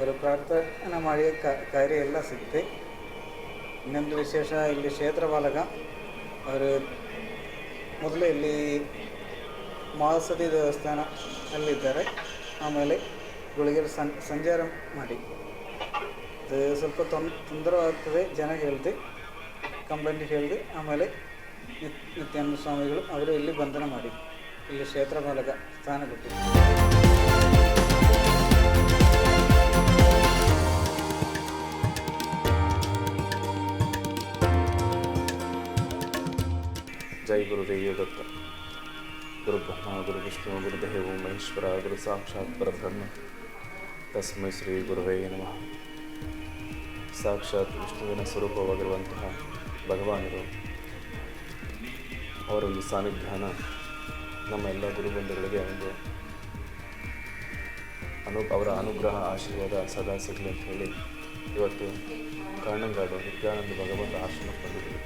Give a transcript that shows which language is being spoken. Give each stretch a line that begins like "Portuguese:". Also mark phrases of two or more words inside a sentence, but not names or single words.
Kannada: ಅವರು ಪ್ರಾರ್ಥನೆ ಮಾಡಿ ಕಾರ್ಯ ಎಲ್ಲ ಸಿಗುತ್ತೆ. ಇನ್ನೊಂದು ವಿಶೇಷ, ಇಲ್ಲಿ ಕ್ಷೇತ್ರ ಬಾಲಕ ಅವರು ಮೊದಲು ಇಲ್ಲಿ ಮಹಾಸತಿ ದೇವಸ್ಥಾನ ಅಲ್ಲಿದ್ದಾರೆ. ಆಮೇಲೆ ಗುಳಿಗೆ ಸಂಚಾರ ಮಾಡಿ ಅದು ಸ್ವಲ್ಪ ತೊಂದರೆಯಾಗ್ತದೆ ಜನ ಹೇಳ್ದೆ, ಕಂಪ್ಲೇಂಟ್ ಹೇಳಿದೆ. ಆಮೇಲೆ ನಿತ್ಯಾನಂದ ಸ್ವಾಮಿಗಳು ಅವರು ಇಲ್ಲಿ ಬಂಧನ ಮಾಡಿ ಇಲ್ಲಿ ಕ್ಷೇತ್ರ ಬಾಲಕ ಸ್ಥಾನ ಕೊಟ್ಟಿದ್ದಾರೆ.
Sanskrit: जय गुरुदेव दत्त. गुरु ब्रह्मा गुरु विष्णु गुरुदेव महेश्वर गुरु साक्षात् परब्रह्म तस्मै ಶ್ರೀ ಗುರುವೇ ನಮಃ.
Kannada: ಸಾಕ್ಷಾತ್ ವಿಷ್ಣುವಿನ ಸ್ವರೂಪವಾಗಿರುವಂತಹ ಭಗವಾನರು ಅವರ ಒಂದು ಸಾನ್ನಿಧ್ಯಾನ ನಮ್ಮ ಎಲ್ಲ ಗುರುಬಂಧುಗಳಿಗೆ ಒಂದು ಅವರ ಅನುಗ್ರಹ ಆಶೀರ್ವಾದ ಸದಾ ಸಿಗಲಿ ಅಂತ ಹೇಳಿ ಇವತ್ತು ಕರ್ಣಂಗಾಡು ನಿತ್ಯಾನಂದ ಭಗವಂತ ಆಶ್ರಮಕ್ಕೆ ಬಂದಿದ್ದೀವಿ.